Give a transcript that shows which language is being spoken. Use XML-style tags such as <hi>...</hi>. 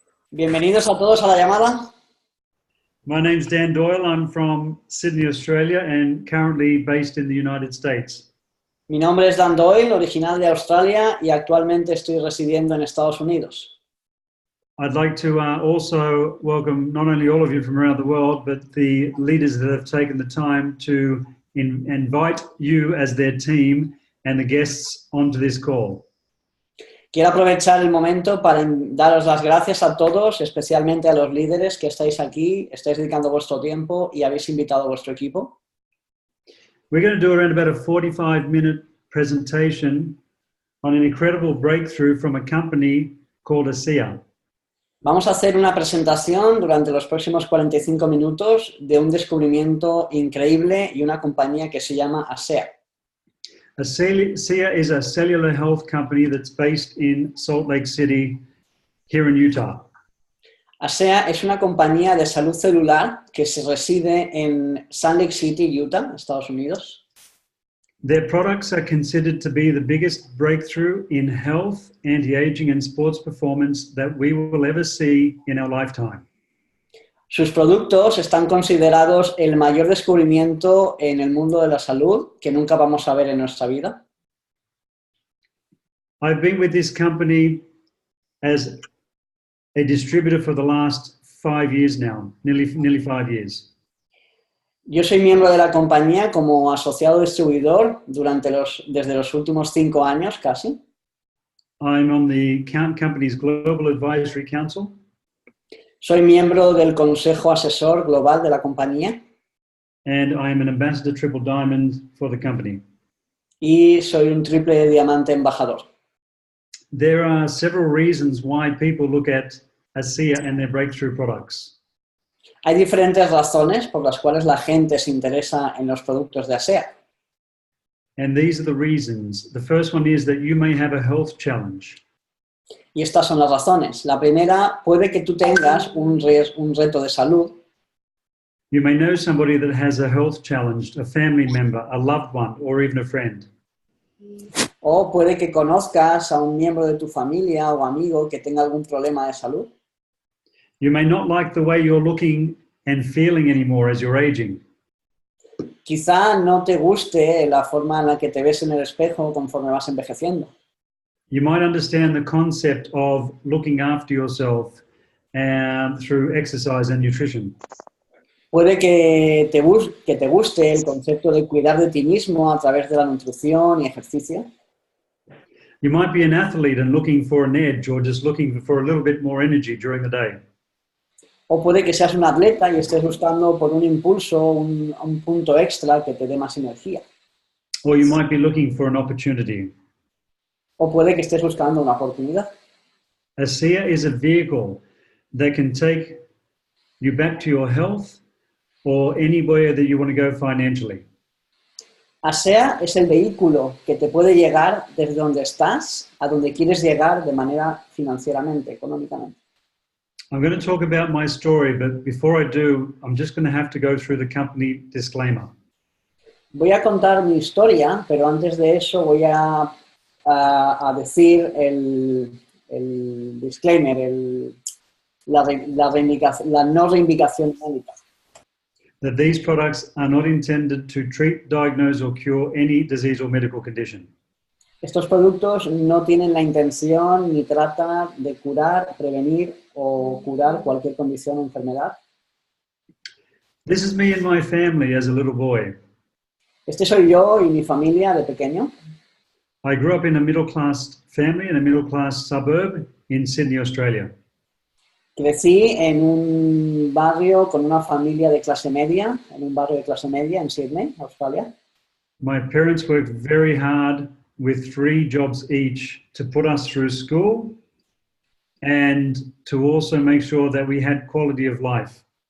<es>Bienvenidos a todos a la llamada.</es> <en>My name's Dan Doyle. I'm from Sydney, Australia, and currently based in the United States.</en> <es>Mi nombre es Dan Doyle, original de Australia y actualmente estoy residiendo en Estados Unidos.</es> <en>I'd like to also welcome not only all of you from around the world, but the leaders that have taken the time to invite you as their team and the guests onto this call.</en> <es>Quiero aprovechar el momento para daros las gracias a todos, especialmente a los líderes que estáis aquí, estáis dedicando vuestro tiempo y habéis invitado a vuestro equipo.</es> <en>We're going to do around about a 45-minute presentation on an incredible breakthrough from a company called ASEA.</en> <es>Vamos a hacer una presentación durante los próximos 45 minutos de un descubrimiento increíble y una compañía que se llama ASEA.</es> <en>ASEA is a cellular health company that's based in Salt Lake City, here in Utah.</en> <es>ASEA es una compañía de salud celular que se reside en Salt Lake City, Utah, Estados Unidos.</es> <en>Their products are considered to be the biggest breakthrough in health, anti-aging, and sports performance that we will ever see in our lifetime.</en> <es>Sus productos están considerados el mayor descubrimiento en el mundo de la salud que nunca vamos a ver en nuestra vida.</es> <en>I've been with this company as a distributor for the last 5 years now, nearly 5 years.</en> <es>Yo soy miembro de la compañía como asociado distribuidor desde los últimos 5 años casi.</es> <en>I'm on the company's Global Advisory Council.</en> <es>Soy miembro del Consejo Asesor Global de la compañía.</es> <en>And I am an Ambassador Triple Diamond for the company.</en> <es>Y soy un triple diamante embajador.</es> <en>There are several reasons why people look at ASEA and their breakthrough products.</en> <es>Hay diferentes razones por las cuales la gente se interesa en los productos de ASEA.</es> <en>And these are the reasons. The first one is that you may have a health challenge.</en> <es>Y estas son las razones. La primera, puede que tú tengas un reto de salud.</es> <en>You may know somebody that has a health challenge, a family member, a loved one, or even a friend.</en> <es>O puede que conozcas a un miembro de tu familia o amigo que tenga algún problema de salud.</es> <en>You may not like the way you're looking and feeling anymore as you're aging.</en> <es>Quizá no te guste la forma en la que te ves en el espejo conforme vas envejeciendo.</es> <en>You might understand the concept of looking after yourself through exercise and nutrition.</en> <es>Puede que te guste el concepto de cuidar de ti mismo a través de la nutrición y ejercicio.</es> <en>You might be an athlete and looking for an edge or just looking for a little bit more energy during the day.</en> <es>O puede que seas un atleta y estés buscando por un impulso, un punto extra que te dé más energía.</es> <en>Or you might be looking for an opportunity.</en> <es>O puede que estés buscando una oportunidad.</es> <en>ASEA is a vehicle that can take you back to your health or anywhere that you want to go financially.</en> <es>ASEA es el vehículo que te puede llegar desde donde estás a donde quieres llegar de manera financieramente, económicamente.</es> <en>I'm going to talk about my story, but before I do, I'm just going to have to go through the company disclaimer.</en> <es>Voy a contar mi historia, pero antes de eso voy a decir el disclaimer, la no reivindicación médica.</es> <en>That these products are not intended to treat, diagnose, or cure any disease or medical condition.</en> <es>Estos productos no tienen la intención ni tratan de curar, prevenir o curar cualquier condición o enfermedad.</es> <en>This is me and my family as a little boy.</en> <es>Este soy yo y mi familia de pequeño.</es> <en>I grew up in a middle-class family in a middle-class suburb in Sydney, Australia.</en> <es>Crecí en un barrio con una familia de clase media, en un barrio de clase media en Sydney, Australia.</es> <en>My parents worked very hard with 3 jobs each to put us through school and to also make sure that we had quality of life.</en>